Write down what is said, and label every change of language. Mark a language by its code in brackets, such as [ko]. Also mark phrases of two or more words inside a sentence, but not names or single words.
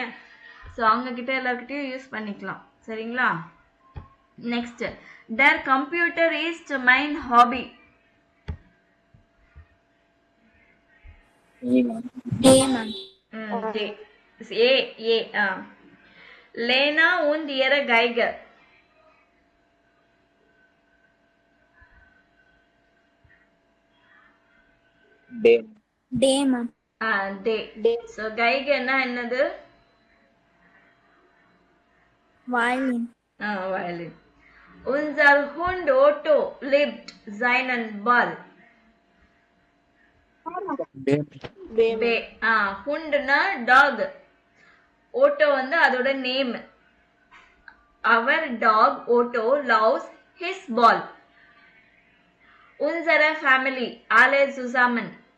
[ta] ஸோ அவங்கக்கிட்ட எல்லாருக்கிட்டையும் யூஸ் பண்ணிக்கலாம். [de] சரிங்களா? நெக்ஸ்ட், der Computer ist mein Hobby. லேனா und ihre Geige. [ta] So Geige என்னது? [en] Violin. Violin. [de] Unser Hund Otto liebt seinen Ball. [ta] ஹுண்ட்னா டாக், ஓட்டோ வந்து அதோட நேம். [en] our dog Otto loves his ball. [de] unsere Familie alle zusammen.